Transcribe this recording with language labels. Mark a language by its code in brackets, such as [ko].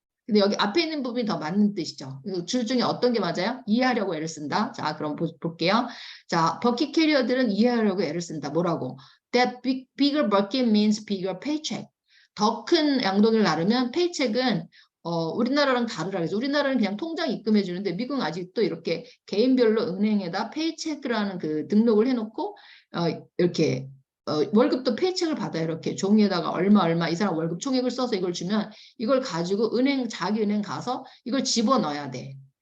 [ko] 근데 여기 앞에 있는 부분이 더 맞는 뜻이죠. 줄 중에 어떤 게 맞아요? 이해하려고 애를 쓴다. 자, 그럼 볼게요. 자, 버킷 캐리어들은 이해하려고 애를 쓴다. 뭐라고? [en] That bigger bucket means bigger paycheck. [ko] 더 큰 양동이를 나르면 페이첵은 우리나라랑 다르라 그래서 우리나라는 그냥 통장 입금해 주는데 미국은 아직도 이렇게 개인별로 은행에다 페이첵이라는 그 등록을 해놓고 이렇게 월급도 페이첵을 받아요. 이렇게 종이에다가 얼마 이 사람 월급 총액을 써서 이걸 주면 이걸 가지고 자기 은행 가서 이걸 집어넣어야 돼.